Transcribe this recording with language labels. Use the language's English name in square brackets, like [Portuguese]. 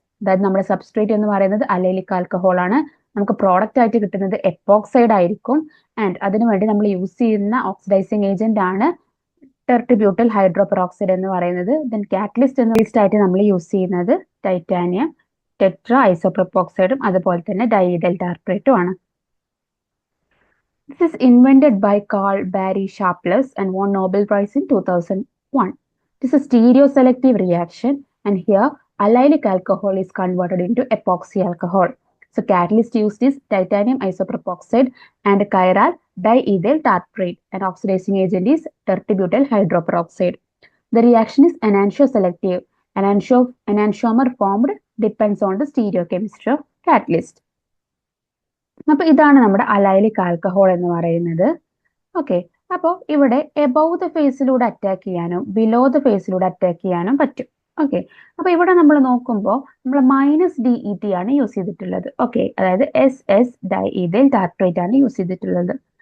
[Malayalam] അതായത് നമ്മുടെ സബ്സ്ട്രേറ്റ് എന്ന് പറയുന്നത് അലൈലിക് ആൽക്കഹോൾ ആണ്. നമുക്ക് പ്രോഡക്റ്റ് ആയിട്ട് കിട്ടുന്നത് എപ്പോക്സൈഡ് ആയിരിക്കും. ആൻഡ് അതിനുവേണ്ടി നമ്മൾ യൂസ് ചെയ്യുന്ന ഓക്സിഡൈസിങ് ഏജന്റ് ആണ് ടെർട്ടിബ്യൂട്ടൈൽ ഹൈഡ്രോ പെറോക്സൈഡ് എന്ന് പറയുന്നത്. ദെൻ കാറ്റലിസ്റ്റ് എന്ന ലിസ്റ്റ് ആയിട്ട് നമ്മൾ യൂസ് ചെയ്യുന്നത് ടൈറ്റാനിയം ടെട്രാ ഐസോപ്രോപ്പോക്സൈഡും അതുപോലെ തന്നെ ഡൈഇഥൈൽ ടാർട്രേറ്റും ആണ്. [English] This is invented by Carl Barry Sharpless and won Nobel Prize in 2001. This is a stereoselective reaction, and here allylic alcohol is converted into epoxy alcohol. So catalyst used is titanium isopropoxide and chiral diethyl tartrate, and oxidizing agent is tertibutyl hydroperoxide. The reaction is enantioselective. Enantiomer formed depends on the stereochemistry of catalyst. [Malayalam] അപ്പൊ ഇതാണ് നമ്മുടെ allylic alcohol എന്ന് പറയുന്നത്. Okay, അപ്പോൾ ഇവിടെ above the ഫേസിലൂടെ attack ചെയ്യാനും below the ഫേസിലൂടെ attack ചെയ്യാനും പറ്റും. ഓക്കെ, അപ്പൊ ഇവിടെ നമ്മൾ നോക്കുമ്പോൾ നമ്മൾ മൈനസ് DET ആണ് യൂസ് ചെയ്തിട്ടുള്ളത്. ഓക്കെ, അതായത് SS ഡൈഇഥൈൽ ടാർട്രേറ്റ് ആണ് യൂസ് ചെയ്തിട്ടുള്ളത്.